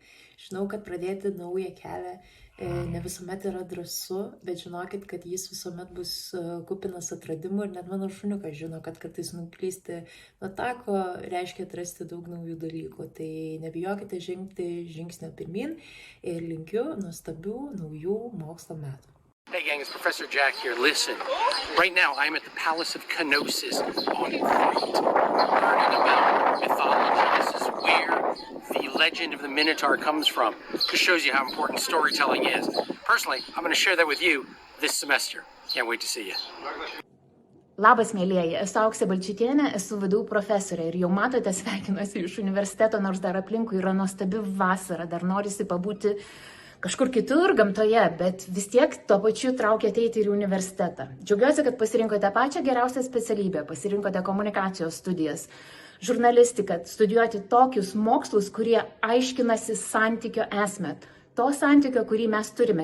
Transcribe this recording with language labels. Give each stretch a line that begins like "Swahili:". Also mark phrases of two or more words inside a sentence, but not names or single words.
Lithuanian: Žinau, kad pradėti naują kelią ne visuomet yra drąsu, bet žinokit, kad jis visuomet bus kupinas atradimų ir net mano šuniukas žino, kad kartais nuklysti nuo tako reiškia atrasti daug naujų dalykų. Tai nebijokite žengti žingsnio pirmin ir linkiu nuostabių naujų mokslo metų.
English: Hey gang, it's Professor Jack here. Listen, right now I'm at the Palace of Kenosis on Crete, learning about mythology. This is where the legend of the Minotaur comes from. Just shows you how important storytelling is. Personally, I'm going to share that with you this semester. Can't wait to see you.
Lithuanian: Labas, mėlieji, esu Auksė Balčytienė, esu VDU profesorė ir jau matote, sveikinuosi iš universiteto, nors dar aplinkui yra nuostabi vasara, dar norisi pabūti kažkur kitur gamtoje, bet vis tiek tuo pačiu traukia ateiti ir į universitetą. Džiaugiuosi, kad pasirinkote pačią geriausią specialybę, pasirinkote komunikacijos studijas, žurnalistiką, studijuoti tokius mokslus, kurie aiškinasi santykio esmę to santykio, kurį mes turime.